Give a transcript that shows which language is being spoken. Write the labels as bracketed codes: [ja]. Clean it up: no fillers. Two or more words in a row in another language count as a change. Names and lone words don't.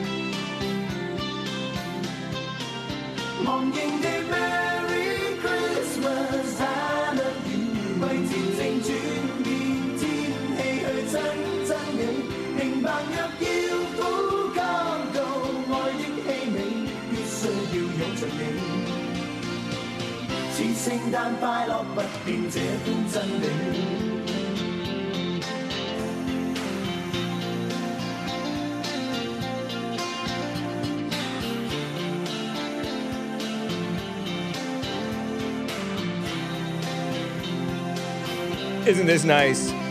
[en] 忘形地 Merry Christmas I love you， [yue] 為節正轉變天氣去親親你，明白若要呼吸到愛的氣味，必須要擁着你，似聖誕快樂不變這般真理。 [en] Isn't this nice?